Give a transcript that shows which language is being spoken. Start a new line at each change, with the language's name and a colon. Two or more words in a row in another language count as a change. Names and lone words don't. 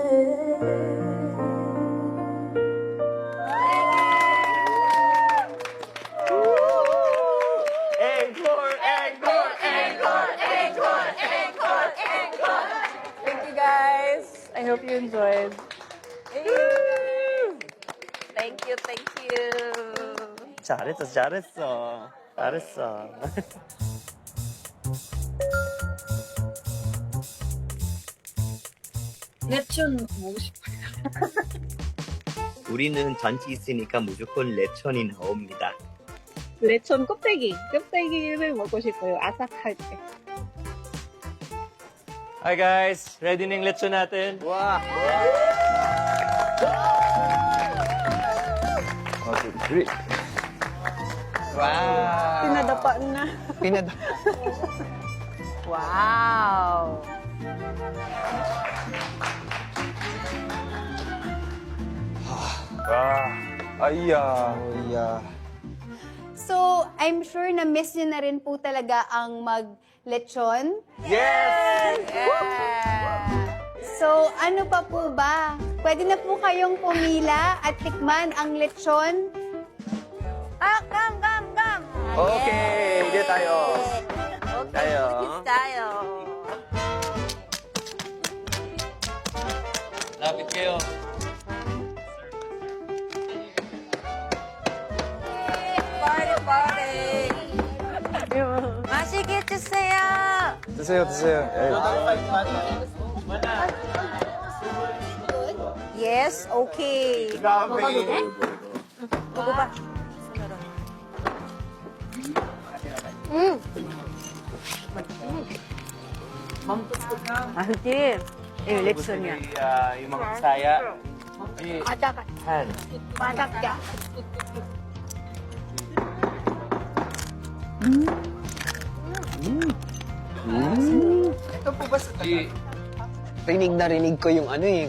English: Thank you guys. I hope you enjoyed. Thank you, thank you.
Korean: 잘했어, 잘했어. 잘했어. 레촌 먹고 싶어요. 우리는 잔치 있으니까 무조건 레천이 나옵니다. 레촌 껍데기를 먹고 싶어요. 아삭할 때.
English: Hi guys,
Filipino: ready na yung lechon natin?
Korean: 아, 우리
English: Wow.
Filipino: Pinadapa na.
English: Wow.
Korean: 아이야.
English: Yeah. So, I'm sure
Filipino: na miss nyo na rin po talaga ang mag-lechon.
English: Yes!
Filipino: So, ano pa po ba? Pwede na po kayong pumila at tikman ang lechon.
English: Come.
Korean: 오케이, 이제 tayo.
English: Okay,
Filipino: Tayo. tayo. Lapit kayo.
English: Party.
Korean: 맛있게 드세요. 드세요, 드세요.
English: Yes, okay.
Korean: 먹어도 돼? 먹어봐.
Filipino: Mahal election yan. Yung mga Bisaya. Han. Ito po ba sa rinig ko yung ano eh.